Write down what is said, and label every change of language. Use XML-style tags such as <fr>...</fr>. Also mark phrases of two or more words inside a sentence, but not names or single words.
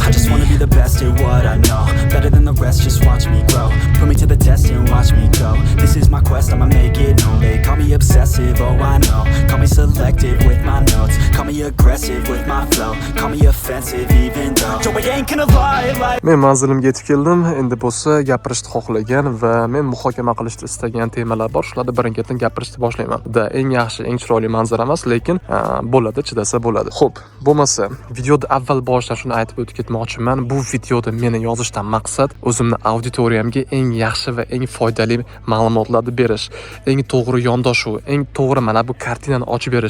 <en>I just wanna be the best at what I know. Better than the rest, just watch me grow. Put me to the test and watch me go. This is my quest, I'ma make it known. They call me obsessive, oh I know. Call me selective with my notes. Call me aggressive with my flow. Call me offensive even though Joey ain't gonna lie like.</en> <uz>Men manzilimga yetib keldim. Endi bo'lsa gapirishni xohlagan va men muhokama qilishni istagan temalar bor. Shularni birin-ketin gapirishni boshlayman. Eng yaxshi, eng chiroyli manzara emas, lekin bo'ladi, chidasa bo'ladi. Xo'p, bo'lmasa videoda avval boshdan shuni aytib o'tib ketmoqchiman. Bu videoda meni yozishdan maqsad o'zimning auditoriyamga eng yaxshi va eng foydali ma'lumotlarni berish, eng to'g'ri yondashuv, eng to'g'ri mana bu kartinani ochib berish.</uz>